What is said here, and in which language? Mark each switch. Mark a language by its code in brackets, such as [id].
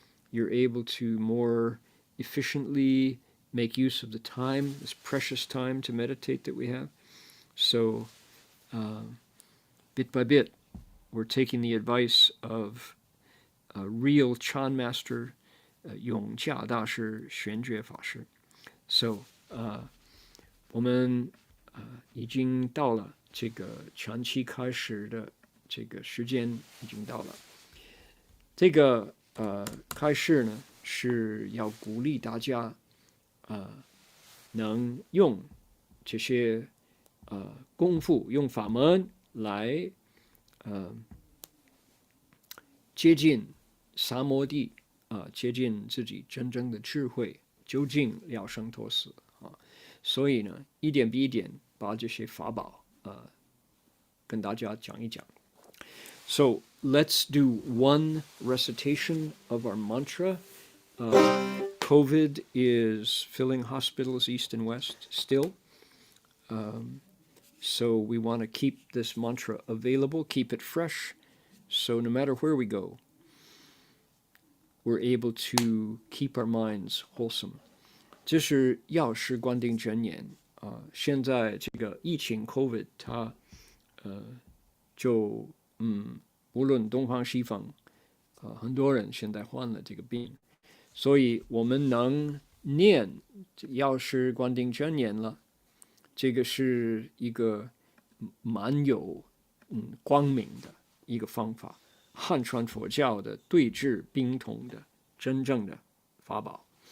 [en] You're able to more efficiently make use of the time, this precious time to meditate that we have. So bit by bit, we're taking the advice of a real Chan master, Yongjia 大师, Yongjia 法师. [zh] So 我们已经到了这个长期开始的这个时间已经到了。这个开始呢是要鼓励大家能用这些功夫，用法门来接近三摩地接近自己真正的智慧，究竟了生脱死所以呢，一点比一点把这些法宝跟大家讲一讲。 [en] So let's do one recitation of our mantra. COVID is filling hospitals east and west still. So we want to keep this mantra available, keep it fresh. So no matter where we go, we're able to keep our minds wholesome. [zh] 这是药师观定真言现在这个疫情 COVID 它就无论东方西方很多人现在患了这个病，所以我们能念药师观定真言了，这个是一个蛮有光明的一个方法，汉传佛教的对治病痛的真正的法宝。